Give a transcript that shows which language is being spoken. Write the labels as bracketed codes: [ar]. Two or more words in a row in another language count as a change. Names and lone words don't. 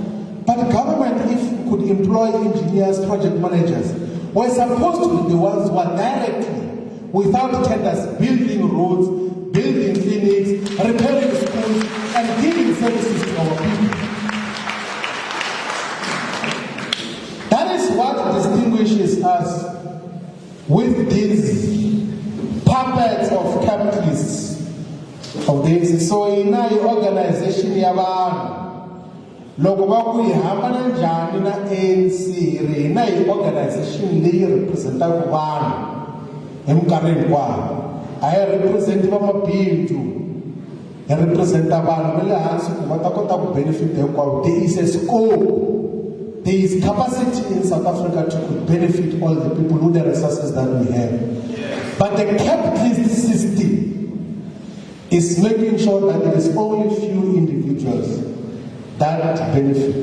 [en] But the government, if could employ engineers, project managers, were supposed to be the ones who are directly, without tenders, building roads, building clinics, repairing schools, and giving services to our people. That is what distinguishes us with these puppets of capitalists of this. So in our organization, [ts] loko va ku hi hambana njhani na ANC rina hi organization leyi representaka vanhu hi minkarhi hinkwayo. A hi representi vamabindzu, hi representa vanhu va le hansi ku va ta kota ku benefit hinkwavo. [en] There is a scope, there is capacity in South Africa to benefit all the people with the resources that we have. But the capitalist system is making sure that there is only few individuals that benefit.